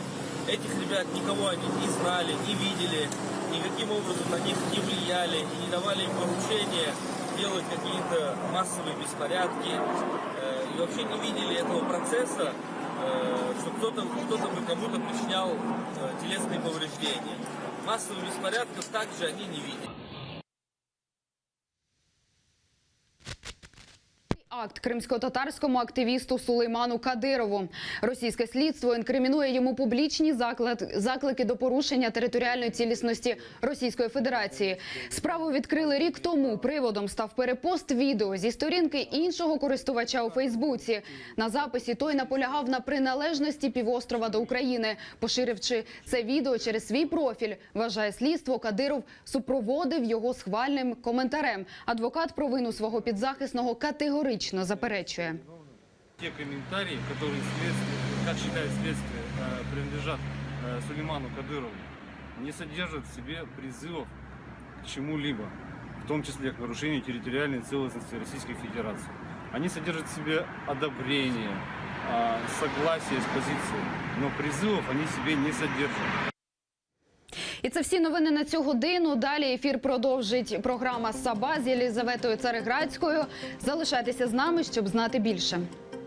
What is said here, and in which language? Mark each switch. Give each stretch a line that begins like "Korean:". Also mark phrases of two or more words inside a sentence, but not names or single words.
Russian: Этих ребят никого они не знали, не видели, никаким образом на них не влияли и не давали им поручения делать какие-то массовые беспорядки. И вообще не видели этого процесса, что кто-то бы кому-то причинял телесные повреждения. Массовых беспорядков также они не видели.
Ukrainian: Акт кримсько-татарському активісту Сулейману Кадирову. Російське слідство інкримінує йому публічні заклики до порушення територіальної цілісності Російської Федерації. Справу відкрили рік тому. Приводом став перепост відео зі сторінки іншого користувача у Фейсбуці. На записі той наполягав на приналежності півострова до України. Поширивши це відео через свій профіль, вважає слідство, Кадиров супроводив його схвальним коментарем. Адвокат провину свого підзахисного категорично заперечує.
Russian: Те комментарии, которые, как считает следствие, принадлежат Сулейману Кадырову, не содержат в себе призывов к чему-либо, в том числе к нарушению территориальной целостности Российской Федерации. Они содержат в себе одобрение, согласие с позицией, но призывов они в себе не содержат.
Ukrainian: І це всі новини на цю годину. Далі ефір продовжить програма «Саба» з Єлізаветою Цареградською. Залишайтеся з нами, щоб знати більше.